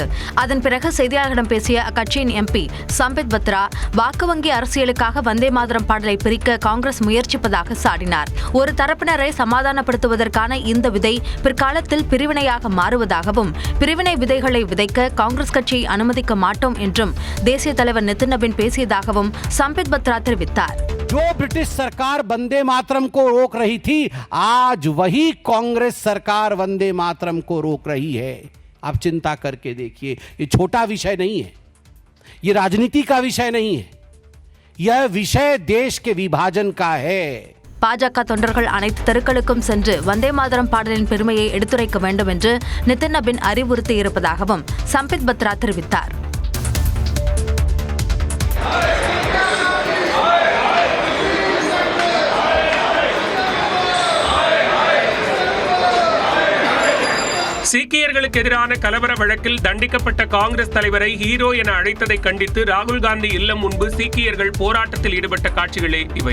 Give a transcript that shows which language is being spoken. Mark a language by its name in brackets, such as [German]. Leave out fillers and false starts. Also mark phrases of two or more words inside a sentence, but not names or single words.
[Tamil] அதன் பிறகு செய்தியாளர்களிடம் பேசிய அக்கட்சியின் எம்பி சம்பித் பத்ரா வாக்கு வங்கி அரசியலுக்காக வந்தே மாதரம் பாடலை பிரிக்க காங்கிரஸ் முயற்சிப்பதாக சாடினார். ஒரு தரப்பினரை சமாதானப்படுத்துவதற்கான இந்த விதை பிற்காலத்தில் பிரிவினையாக மாறுவதாகவும் பிரிவினை விதைகளை விதைக்க காங்கிரஸ் கட்சியை அனுமதிக்க மாட்டோம் என்றும் தேசிய தலைவர் நிதின் நபீன் பேசியதாகவும் சம்பித் பத்ரா தெரிவித்தார். [Hindi] जो ब्रिटिश सरकार वंदे मातरम को रोक रही थी, आज वही कांग्रेस सरकार वंदे मातरम को रोक रही है. आप चिंता करके देखिए, ये छोटा विषय नहीं है, ये राजनीति का विषय नहीं है, यह विषय देश के विभाजन का है. [Tamil] பாஜக தொண்டர்கள் அனைத்து தெருக்களுக்கும் சென்று வந்தே மாதரம் பாடலின் பெருமையை எடுத்துரைக்க வேண்டும் என்று நிதின் நபீன் அறிவுறுத்தி இருப்பதாகவும் சம்பித் பத்ரா தெரிவித்தார். சீக்கியர்களுக்கு எதிரான கலவர வழக்கில் தண்டிக்கப்பட்ட காங்கிரஸ் தலைவரை ஹீரோ என அழைத்ததை கண்டித்து ராகுல் காந்தி இல்லம் முன்பு சீக்கியர்கள் போராட்டத்தில் ஈடுபட்ட காட்சிகளே இவை.